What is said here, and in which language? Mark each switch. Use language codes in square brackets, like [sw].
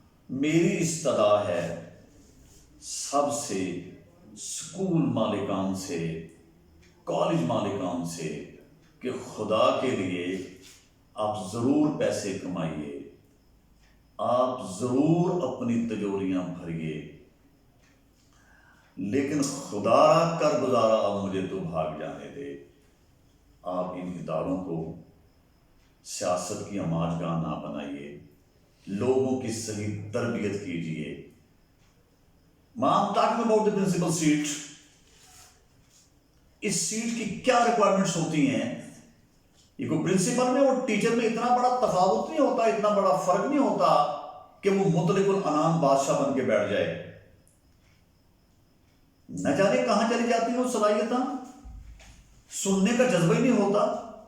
[ur] میری استدا ہے سب سے، اسکول مالکان سے، کالج مالکان سے، کہ خدا کے لیے آپ ضرور پیسے کمائیے، آپ ضرور اپنی تجوریاں بھریے، لیکن خدا را کر گزارا اب مجھے تو بھاگ جانے دے. آپ ان اداروں کو سیاست کی آماج گاہ نہ بنائیے، لوگوں کی صحیح تربیت کیجیے. [en] I'm talking about the principal seat. [ur] اس set کی کیا ریکوائرمنٹس ہوتی ہیں؟ یہ کوئی پرنسپل میں اور ٹیچر میں اتنا بڑا تفاوت نہیں ہوتا، اتنا بڑا فرق نہیں ہوتا کہ وہ مطلق العنان بادشاہ بن کے بیٹھ جائے. نہ جانے کہاں چلی جاتی ہیں وہ صلاحیتاں، سننے کا جذبہ ہی نہیں ہوتا.